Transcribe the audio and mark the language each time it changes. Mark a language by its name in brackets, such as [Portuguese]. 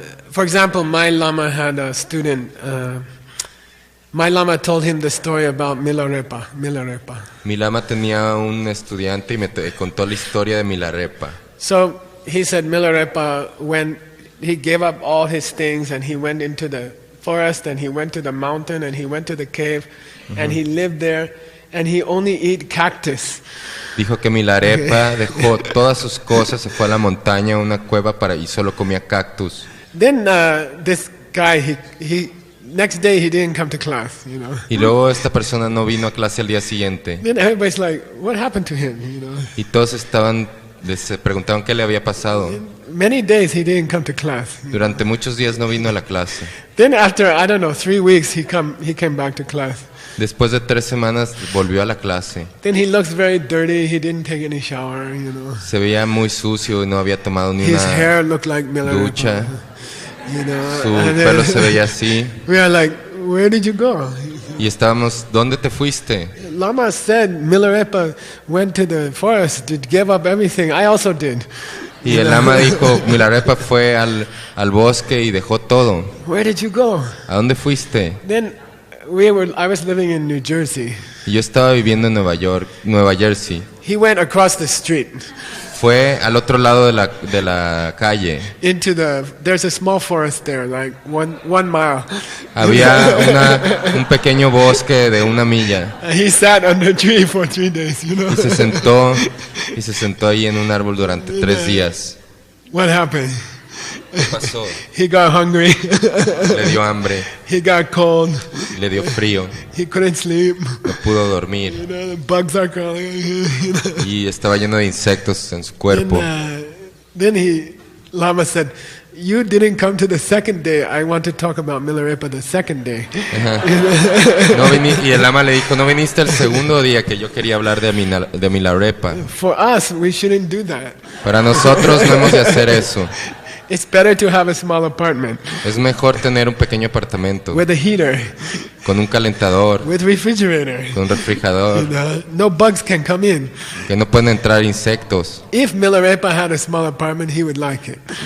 [English] For example, my lama had a student. My lama told him the story about Milarepa. [Spanish] Mi lama tenía un estudiante y me contó la historia de Milarepa. [English] So he said Milarepa, when he gave up all his things and he went into the forest and he went to the mountain and he went to the cave and he lived there and he only ate cactus. [Spanish] Dijo que Milarepa dejó todas sus cosas, se fue a la montaña, a una cueva y solo comía cactus. [English] Then this guy, he next day he didn't come to class, you know. [Spanish] Y luego esta persona no vino a clase al día siguiente. [English] Then everybody's like, what happened to him, you know? [Spanish] Y todos se preguntaban qué le había pasado. [English] Many days he didn't come to class. [Spanish] Durante muchos días no vino a la clase. [English] Then after, I don't know, 3 weeks he came back to class. [Spanish] Después de 3 semanas volvió a la clase. [English] Then he looks very dirty. He didn't take any shower, you know. [Spanish] Se veía muy sucio y no había tomado ni [English] His [Spanish] una [English] hair looked like [Spanish] ducha. [English] You know. [Spanish] Su pelo se veía así. [English] We are like, where did you go? [Spanish] Y estábamos, ¿dónde te fuiste? [English] Lama said Milarepa went to the forest to give up everything. I also did. [Spanish] Y el lama dijo, Milarepa fue al bosque y dejó todo. [English] Where did you go? [Spanish] ¿A dónde fuiste? [English] Then I was living in New Jersey. [Spanish] Y yo estaba viviendo en Nueva Jersey. [English] He went across the street. [Spanish] Fue al otro lado de la calle. [English] There's a small forest there, like one mile. [Spanish] Había un pequeño bosque de 1 milla. [English] He sat under a tree for 3 days, you know. [Spanish] Y se sentó ahí en un árbol durante 3 días. [English] What happened? [Spanish] ¿Qué pasó? [English] He got hungry. [Spanish] Le dio hambre. [English] He got cold. [Spanish] Le dio frío. [English] He couldn't sleep. [Spanish] No pudo dormir. [English] You know, the bugs are crawling. [Spanish] Y estaba lleno de insectos en su cuerpo. [English] Then Lama said, "You didn't come to the second day. I want to talk about Milarepa the second day." [Spanish] Y el lama le dijo, no viniste el segundo día que yo quería hablar de Milarepa. [English] For us, we shouldn't do that. [Spanish] Para nosotros no hemos de hacer eso. [English] It's better to have a small apartment. [Spanish] Es mejor tener un pequeño apartamento. [English] With a heater. [Spanish] Con un calentador. [English] With refrigerator. [Spanish] Con un refrigerador. [English] No bugs can come in. [Spanish] Que no pueden entrar insectos. [English] If Milarepa had a small apartment, he would like it.